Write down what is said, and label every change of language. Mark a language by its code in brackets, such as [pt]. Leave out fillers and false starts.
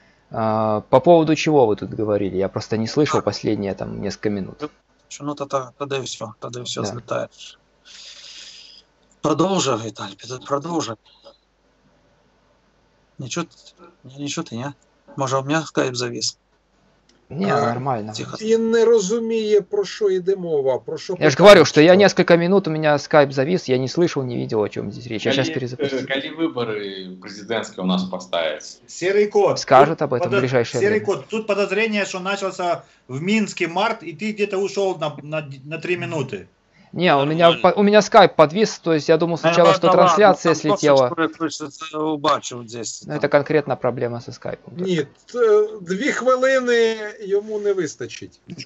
[ru] По поводу чего вы тут говорили? Я просто не слышал последние там несколько минут. Ну, тогда и все, да. Злетает. Продолжи, Виталий, продолжи. Ничего ты, не? Может, у меня скайп завис? Не, нормально. [uk] Він не розуміє, про що йде мова. Про що [ru] я же говорю, что я несколько минут, у меня скайп завис, я не слышал, не видел, о чем здесь речь. Я сейчас перезапустил. Коли выборы президентские у нас поставить? Серый кот. Скажет об этом в ближайшее время. Серый кот. Тут подозрение, что начался в Минске март, и ты где-то ушел на 3 минуты. Не, у меня скайп подвис, то есть я думал сначала, что трансляция слетела. Но это конкретно проблема со скайпом. [uk] Ні, 2 хвилини йому не вистачить.